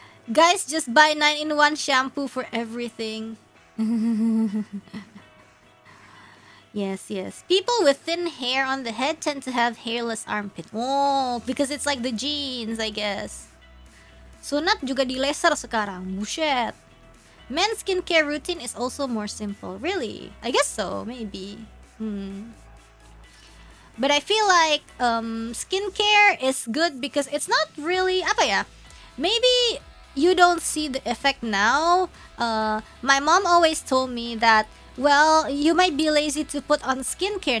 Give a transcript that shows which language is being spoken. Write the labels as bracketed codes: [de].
[en] Guys, just buy 9-in-1 shampoo for everything. Yes, yes. People with thin hair on the head tend to have hairless armpit. Oh, because it's like the genes, I guess. [id] Sunat juga di laser sekarang. Buset. [en] Men's skincare routine is also more simple. Really? I guess so, maybe. But I feel like skincare is good because it's not really [id] apa ya? [en] Maybe you don't see the effect now. My mom always told me that, well, you might be lazy to put on skincare.